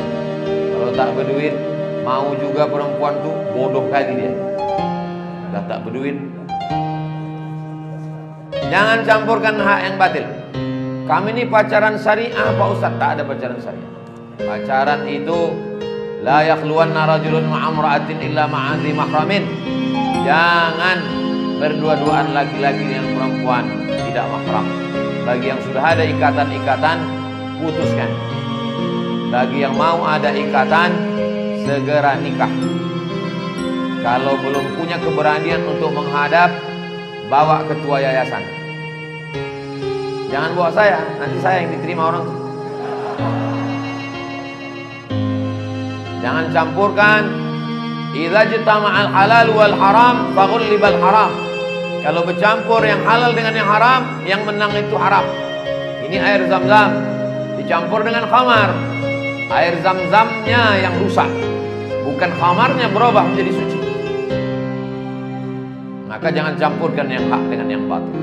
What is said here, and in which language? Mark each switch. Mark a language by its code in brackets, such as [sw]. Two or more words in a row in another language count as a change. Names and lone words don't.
[id] Kalau tak berduit, mau juga perempuan tuh bodoh kali dia. Dah tak berduit. Jangan campurkan hak yang batil. Kami ini pacaran syariah Pak Ustaz. Tak ada pacaran syariah. Pacaran itu [ar] لا يخلون رجل بامرأة إلا مع ذي محرم. [id] Jangan berdua-duaan laki-laki dengan perempuan tidak mahram. Bagi yang sudah ada ikatan-ikatan, putuskan. Bagi yang mau ada ikatan, segera nikah. Kalau belum punya keberanian untuk menghadap, bawa ketua yayasan. Jangan bawa saya, nanti saya yang diterima orang. Jangan campurkan. [ar] إذا اجتمع الحلال والحرام غلب الحرام. [id] Kalau bercampur yang halal dengan yang haram, yang menang itu haram. Ini air zam-zam dicampur dengan khamar. Air zam-zamnya yang rusak, bukan khamarnya berubah menjadi suci. Maka jangan campurkan yang hak dengan yang batil.